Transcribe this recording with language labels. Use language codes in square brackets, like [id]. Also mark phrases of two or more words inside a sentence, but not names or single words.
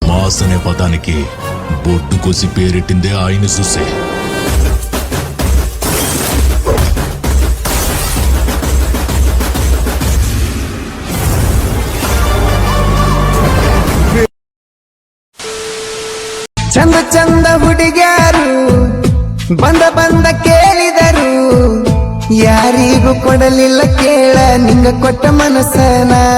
[te] బాస్ అనే పదానికి బొడ్డు కోసి పేరెట్టిందే ఆయన చూసే. [kn] ಚಂದ ಚಂದ ಹುಡುಗ್ಯಾರು ಬಂದ ಬಂದ ಕೇಳಿದರು, ಯಾರಿಗೂ ಕೊಡಲಿಲ್ಲ ಕೇಳ ನಿಂಗ ಕೊಟ್ಟ ಮನಸ್ಸನ.